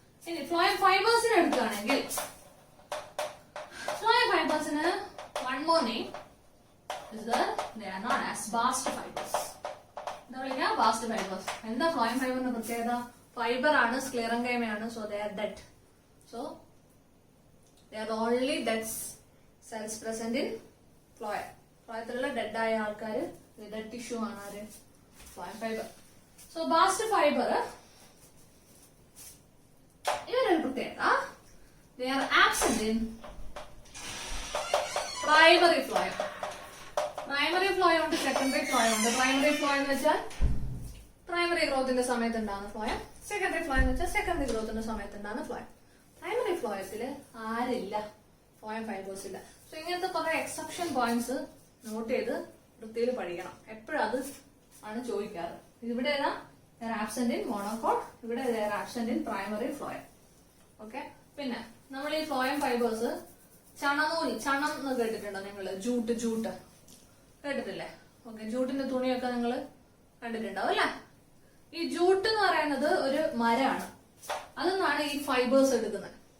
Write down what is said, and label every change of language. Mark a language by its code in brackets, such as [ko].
[ml] ഇനി ഫ്ലോയം ഫൈബേഴ്സിനെ എടുക്കുകയാണെങ്കിൽ phloem ഫൈബേഴ്സിന് [en] one more name is that they are known as bast fibers. [ml] എന്താ വിളിക്കുക? Bast fibres. എന്താ ഫ്ലോയം ഫൈബറിന്റെ പ്രത്യേകത? ഫൈബർ ആണ്, സ്ക്ലെറൻകൈമയാണ്. So [en] they are dead. So they are the only dead cells present in phloem. [ml] ഫ്ലോയത്തിലുള്ള dead ആയ ആൾക്കാർ dead tissue ആണ് ആര്? [en] Phloem fibre. So bast fibre [ml] ഇവരൊരു പ്രത്യേകത, [en] they are absent in primary phloem. [ml] Primary phloem ഉണ്ട്, secondary phloem ഉണ്ട്. Primary phloem എന്ന് വെച്ചാൽ പ്രൈമറി ഗ്രോത്തിന്റെ സമയത്ത് ഉണ്ടാകുന്ന ഫ്ലോയം. സെക്കൻഡറി ഫ്ലോയം എന്ന് വെച്ചാൽ സെക്കൻഡറി ഗ്രോത്തിന്റെ സമയത്ത് ഉണ്ടാകുന്ന ഫ്ലോയം. പ്രൈമറി ഫ്ലോയത്തില് ആരില്ല, ഫ്ലോയം ഫൈബേഴ്സ് ഇല്ല. സോ ഇങ്ങനത്തെ കുറെ എക്സെപ്ഷൻ പോയിന്റ്സ് നോട്ട് ചെയ്ത് വൃത്തിയിൽ പഠിക്കണം. എപ്പോഴും അത് ആണ് ചോദിക്കാറ്. ഇവിടെ ഏതാ? [en] they are absent in monocot. [ml] ഇവിടെ [en] they are absent in primary phloem. Okay. [ml] പിന്നെ നമ്മൾ ഈ ഫ്ലോയം ഫൈബേഴ്സ് ചണനൂൽ, ചണം എന്ന് കേട്ടിട്ടുണ്ടോ നിങ്ങള്? ജൂട്ട് കേട്ടിട്ടില്ലേ? ഓക്കെ. ജൂട്ടിന്റെ തുണിയൊക്കെ നിങ്ങൾ കണ്ടിട്ടുണ്ടാവും അല്ലെ? ഈ ജൂട്ട് എന്ന് പറയുന്നത് ഒരു മരമാണ്. അതെന്നാണ് ഈ ഫൈബേഴ്സ് എടുക്കുന്നത്.